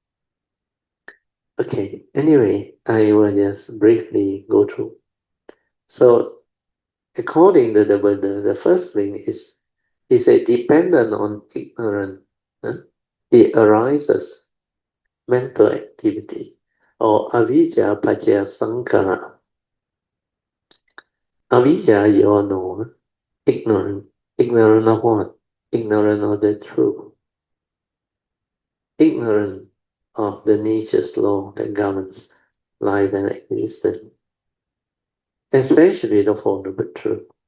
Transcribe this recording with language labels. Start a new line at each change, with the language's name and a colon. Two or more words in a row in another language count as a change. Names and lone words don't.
English: Okay, anyway, I will just briefly go through. So, according to the Buddha, the first thing is a dependent on ignorance. It arises mental activity or
Pali: avijja pajja sankhara.
English: Avijja, you all know, ignorant. Ignorant of what? Ignorant of the truth. Ignorant of the nature's law that governs life and existence. Especially the Four Noble Truth.